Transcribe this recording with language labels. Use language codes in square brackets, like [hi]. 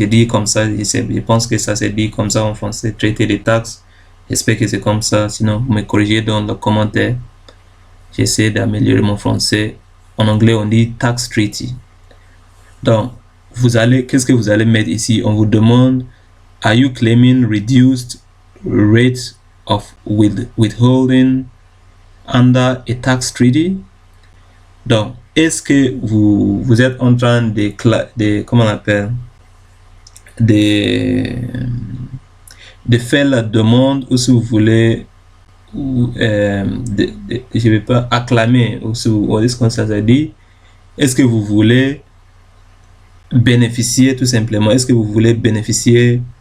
[fr] J'ai dit comme ça, je pense que ça s'est dit comme ça en français, traité des taxes. J'espère que c'est comme ça, sinon vous me corrigez dans le commentaire. J'essaie d'améliorer mon français. En anglais, on dit tax treaty. Donc, qu'est-ce que vous allez mettre ici? On vous demande, [en] are you claiming reduced rate of withholding under a tax treaty? [fr] Donc, est-ce que vous êtes en train de comment on appelle, de faire la demande, ou si vous voulez, je vais pas acclamer, ou est-ce que ça se dit, est-ce que vous voulez bénéficier tout simplement, est-ce que vous voulez bénéficier